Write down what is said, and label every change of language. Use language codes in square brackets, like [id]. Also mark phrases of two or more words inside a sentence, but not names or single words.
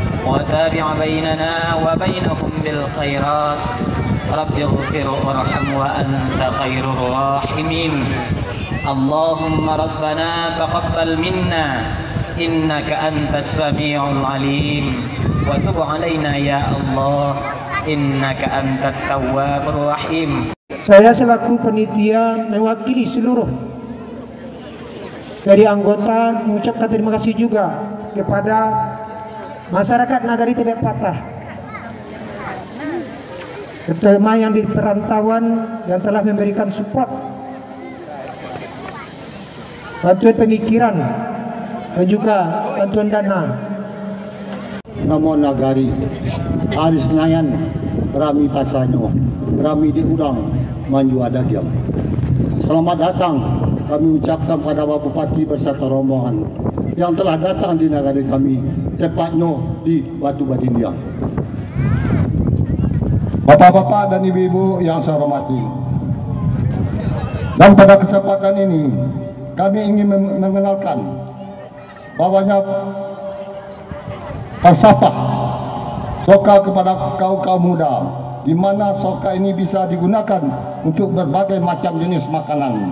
[ar] وتابع بيننا وبينهم بالخيرات رب اغفر وارحم وأنت خير الراحمين اللهم ربنا تقبل منا إنك أنت السميع العليم وتب علينا يا الله إنك أنت التواب الرحيم. [id] Saya selaku panitia mewakili seluruh dari anggota mengucapkan terima kasih juga kepada masyarakat Nagari Tebet Patah, terutama yang di perantauan yang telah memberikan support, bantuan pemikiran dan juga bantuan dana. Namo Nagari, Hari Senayan, Rami Pasanyo, Rami diulang, Manju Adagiam. Selamat datang kami ucapkan pada Bapak Bupati beserta rombongan yang telah datang di nagari kami, tepatnya di Batu Badindiang. Bapak-bapak dan ibu-ibu yang saya hormati, dan pada kesempatan ini kami ingin mengenalkan bahwanya falsafah soka kepada kaum muda, di mana soka ini bisa digunakan untuk berbagai macam jenis makanan.